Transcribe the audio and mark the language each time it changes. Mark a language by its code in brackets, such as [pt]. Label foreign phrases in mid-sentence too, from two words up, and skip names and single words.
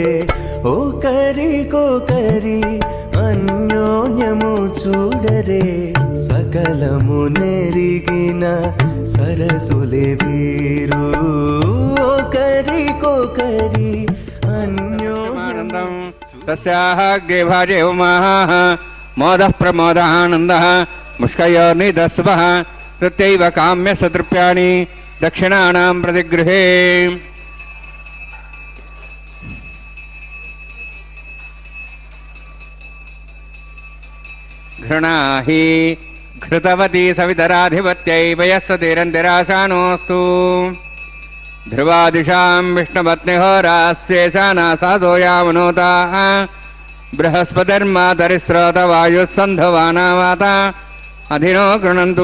[te] ఒకరికొకరి అన్యోన్యము చూడరే సకలము నెరిగిన సరసులే వీరు ఒకరికొకరి అన్యోన్యము. [sa] తస్యాగ్రే భాజే ఉమాః మోదః ప్రమోదానందః ముష్కయోర్నిదస్వః తృతైవ కామ్య సతృప్యాని దక్షిణానాం ప్రతిగృహే. घृणाहि घृतवती सवितराधिपत्यै वयस्वतीरन्तिराशानोऽस्तु. ध्रुवादिशां विष्णुपत्निहोरास्येषाना साधो यावनोताः बृहस्पतिर्मातरिस्रोतवायुः सन्धवानावाता अधिनो गृह्णन्तु.